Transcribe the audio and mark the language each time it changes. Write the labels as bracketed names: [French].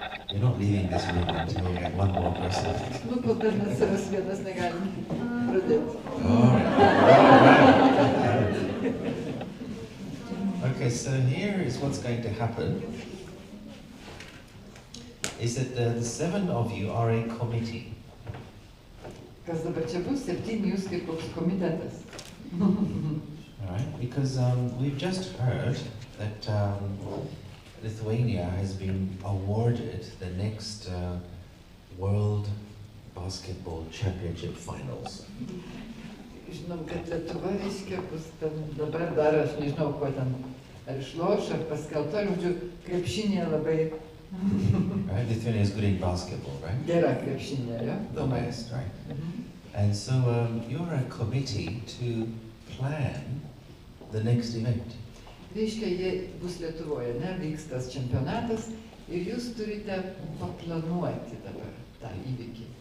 [English] You're not leaving this room until we get 1 more person. [Lithuanian] Nu, kol dar nesaras vienas negalim pradėti. [English] All right. Okay, so here is what's going to happen. Is that the 7 of you are a committee. [Lithuanian] Kas dabar čia bus? 7 jūs kaip koks komitetas. [English] All right, because we've just heard that Lithuania has been awarded the next World Basketball Championship Finals. [Lithuanian] Žinom, kad Lietuva reiškia bus ten dabar dar, aš nežinau, ko ten, ar išloš, ar paskelbta, žodžiu, krepšinė labai [English] Right, Lithuania is good in basketball, right? [Lithuanian] gera krepšinė, jo? [English] The best, right? And so you're a committee to plan the next event. [Lithuanian] Reiškia, jie bus Lietuvoje, ne, vyks tas čempionatas ir jūs turite paplanuoti dabar tą įvykį.